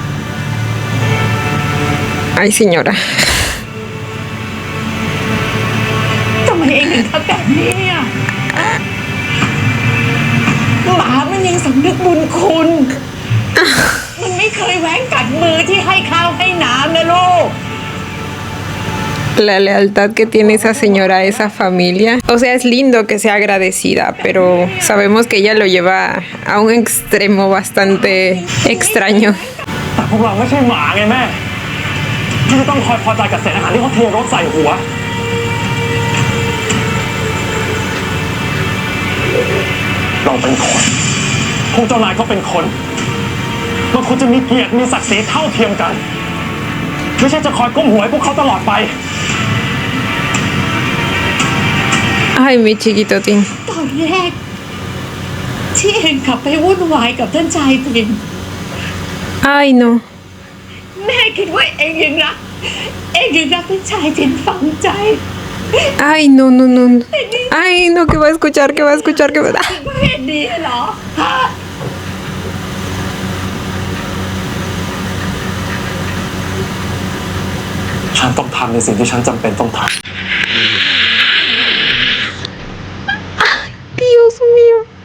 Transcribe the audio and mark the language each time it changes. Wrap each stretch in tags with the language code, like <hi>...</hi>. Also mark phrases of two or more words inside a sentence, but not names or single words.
<es>Ay, señora.</es> <th>ทำไมเองถึงทำแบบนี้อ่ะหมามันยังสำนึกบุญคุณ มันไม่เคยแหวงกัดมือที่ให้ข้าวให้น้ำนะลูก</th> <es>La lealtad que tiene esa señora a esa familia. O sea, es lindo que sea agradecida, pero sabemos que ella lo lleva a un extremo bastante extraño.</es> <th>แต่พวกเราไม่ใช่หมาไงแม่ที่จะต้องคอยพอใจกับเศษอาหารที่เขาเทรถใส่หัวเราเป็นคนพวกเจ้านายเขาเป็นคนเราควรจะมีเกียรติมีศักดิ์ศรีเท่าเทียมกันไม่ใช่จะคอยก้มหัวให้พวกเขาตลอดไป</th> <es>Ay, mi chiquitotín.</es> <th>ตอนแรกที่เองขับไปวุ่นวายกับท่านชายตริน</th> <es>Ay, no.</es> <th>แม่คิดว่าเองยังรักท่านชายตรินฝังใจ</th> <es>Ay, no, no, no. Ay, no, que va a escuchar, que va a escuchar, que va a...</es> <th>ก็เห็นดีเหรอฮะ ฉันต้องทำในสิ่งที่ฉันจำเป็นต้องทำ</th> <es>Dios mío.</es>